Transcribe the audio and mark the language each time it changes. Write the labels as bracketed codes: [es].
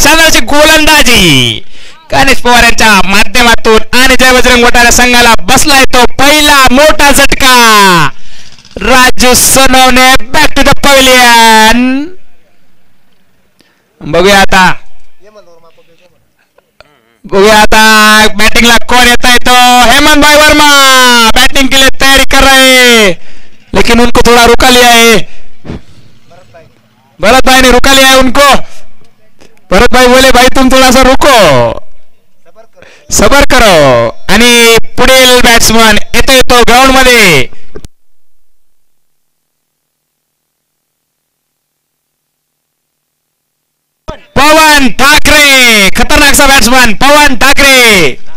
[mr] शानदारची गोलंदाजी गणेश पवार यांच्या माध्यमातून आणि जय बजरंग वटारा संघाला बसलाय तो पहिला मोठा झटका. Raju Sonawane [en] Back to the pavilion. [mr] बघूया आता बॅटिंगला कोण येता येतो. [hi] हेमंत भाई वर्मा बैटिंग के लिए तैयारी कर रहे हैं, लेकिन उनको थोड़ा रुका लिया है. भरत भाई ने रुका लिया है उनको. भरत भाई बोले भाई तुम थोड़ा सा रुको, सबर करो. [mr] आणि पुढील बॅट्समन येतो ग्राउंड मध्ये. पवन ठाकरे, खतरनाकचा बॅट्समन पवन ठाकरे.